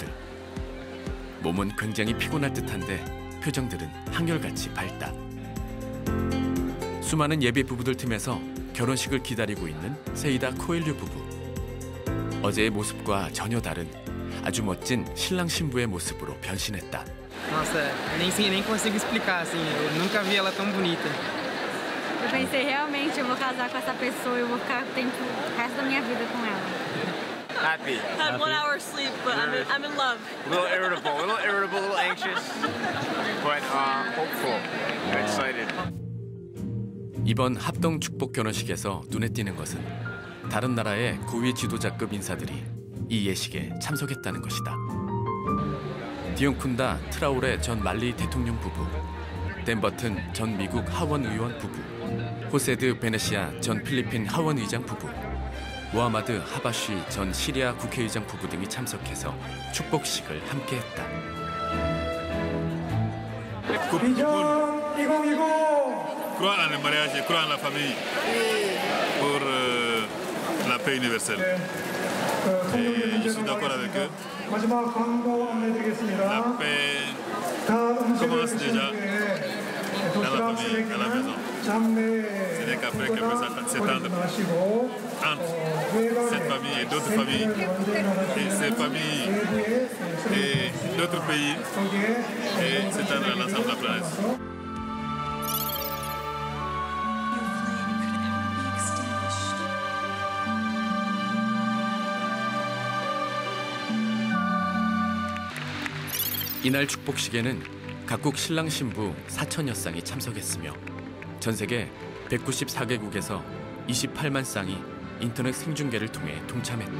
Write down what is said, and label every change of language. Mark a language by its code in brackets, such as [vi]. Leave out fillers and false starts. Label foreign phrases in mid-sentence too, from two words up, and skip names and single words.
[ko] 몸은 굉장히 피곤할 듯한데 표정들은 한결같이 밝다. 수많은 예비 부부들 틈에서 결혼식을 기다리고 있는 세이다 코엘류 부부. 어제의 모습과 전혀 da른 아주 멋진 신랑 신부의 moço 변신했다. [pt] Nossa, nem consigo explicar assim. Eu nunca vi ela tão bonita. Eu pensei realmente eu vou casar com essa pessoa, eu vou ficar o resto da minha vida com ela. [en] Happy. Had 1 hour sleep, but I'm in love. A little irritable, a little anxious, but hopeful, excited. [ko] 이번 합동 축복 결혼식에서 눈에 띄는 것은 다른 나라의 고위 지도자급 인사들이 이 예식에 참석했다는 것이다. 디옹쿤다 트라오레 전 말리 대통령 부부, 댄버튼 전 미국 하원 의원 부부, 호세드 베네시아 전 필리핀 하원 의장 부부, 모하마드 하바쉬 전 시리아 국회의장 부부 등이 참석해서 축복식을 함께했다. [en] Vision 2020. [fr] Croire en le mariage et croire en la famille pour la paix universelle. Et je suis d'accord avec eux. La paix commence déjà dans la famille, à la maison. Ce n'est qu'après qu'elle peut s'étendre entre cette famille et d'autres familles, et ces familles et d'autres pays, et s'étendre à l'ensemble de la planète. [ko] 이날 축복식에는 각국 신랑 신부 4천여 쌍이 참석했으며 전 세계 194개국에서 28만 쌍이 인터넷 생중계를 통해 동참했다.